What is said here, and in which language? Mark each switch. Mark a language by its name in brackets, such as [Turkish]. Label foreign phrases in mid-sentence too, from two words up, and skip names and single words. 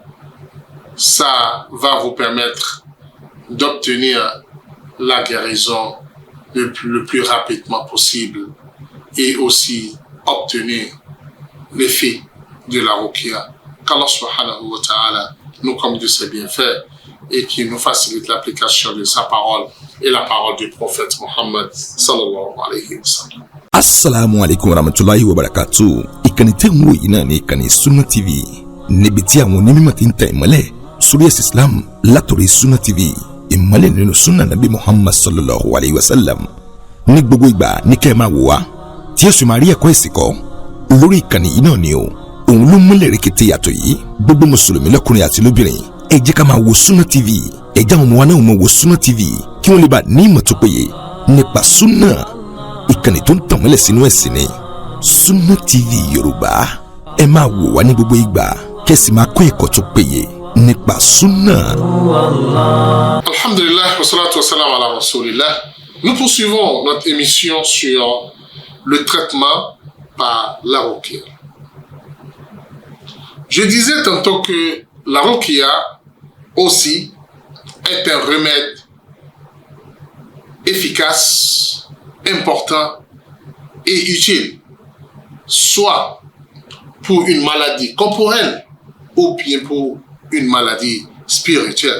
[French] ça va vous permettre d'obtenir la guérison le plus rapidement possible et aussi obtenir l'effet de la ruqya. Qu'Allah [Arabic] سبحانه وتعالى [French] nous comble de ses bienfaits et qui nous facilite l'application de sa parole et la parole du prophète Muhammad [Arabic] صلى الله عليه وسلم. السلام عليكم ورحمة الله وبركاته. [Yoruba] Ìkànnì tẹ́ ń wò yìí náà ní ìkànnì Sunna TV, níbi tí àwọn onímọ̀ ti ń tẹ ìmọ́lẹ̀ sórí ẹ̀sìn Islam látòrí Sunna TV, ìmọ́lẹ̀ nínú Sunna Nabi Muhammad [Arabic] صلى الله عليه وسلم. [Yoruba] Ní gbogbo ìgbà ní kẹ́ máa wò wá tí ó sì máa rí ẹ̀kọ́ ẹ̀sìn kọ́ lórí ìkànnì yìí náà ni o. Òun ló múlẹ̀ rẹ̀kẹ̀tẹ̀ yàtọ̀ yìí, gbogbo mùsùlùmí lọ́kùnrin àti lóbìnrin ẹ jẹ́ ká máa wo Sunna TV, ẹ jẹ́ àwọn ọmọ wa náà máa wo Sunna TV kí wọ́n lè bá ní ìmọ̀ tó péye nípa Sunna. Ìkànnì tó ń tàn mọ́lẹ̀ sínú ẹ̀sìn ni Sunna TV Yorùbá. Ẹ máa wò wá ní gbogbo ìgbà kẹ́sì máa kọ́ ẹ̀kọ́ tó péye nípa Sunna. [Arabic] الحمد لله والصلاة والسلام على رسول الله. [French] Nous poursuivons notre émission sur le traitement par la ruqya. Je disais tantôt que la ruqya aussi est un remède efficace, important est utile, soit pour une maladie corporelle ou bien pour une maladie spirituelle.